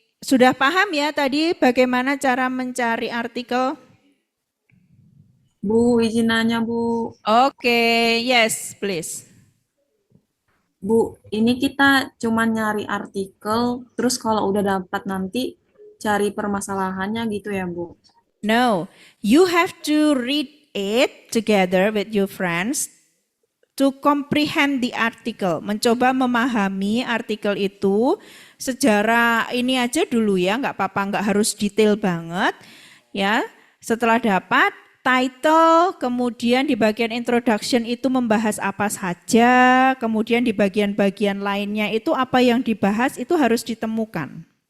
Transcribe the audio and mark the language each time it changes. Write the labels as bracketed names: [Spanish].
[Indonesian] Sudah paham ya tadi bagaimana cara mencari artikel? Bu, izin nanya, Bu. [English] Oke, yes, please. [Indonesian] Bu, ini kita cuma nyari artikel, terus kalau udah dapat nanti cari permasalahannya gitu ya, Bu? [English] No, you have to read it together with your friends to comprehend the article. [Indonesian] Mencoba memahami artikel itu sejarah ini aja dulu ya, nggak apa-apa, nggak harus detail banget ya. Setelah dapat title, kemudian di bagian introduction itu membahas apa saja, kemudian di bagian-bagian lainnya itu apa yang dibahas itu harus ditemukan.